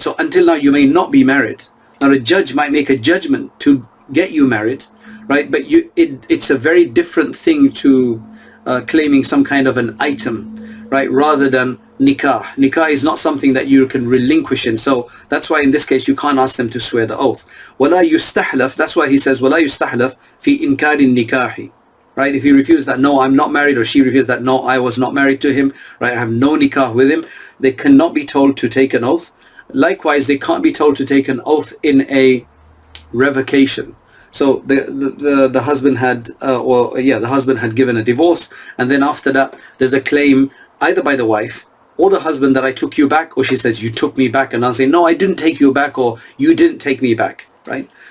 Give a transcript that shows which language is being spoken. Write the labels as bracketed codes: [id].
[en] So until now, you may not be married. Now a judge might make a judgment to get you married, right? But it's a very different thing to claiming some kind of an item, right? Rather than nikah. Nikah is not something that you can relinquish in. So that's why in this case, you can't ask them to swear the oath. [ar] وَلَا يُسْتَحْلَفْ. [en] That's why he says, [ar] وَلَا يُسْتَحْلَفْ فِي إِنْكَارِ النِّكَاحِ. [en] Right? If he refused that, no, I'm not married, or she refused that, no, I was not married to him, right? I have no nikah with him. They cannot be told to take an oath. Likewise, they can't be told to take an oath in a revocation. So the husband had, the husband had given a divorce, and then after that, there's a claim either by the wife or the husband that I took you back, or she says you took me back, and I'll say no, I didn't take you back, or you didn't take me back, right?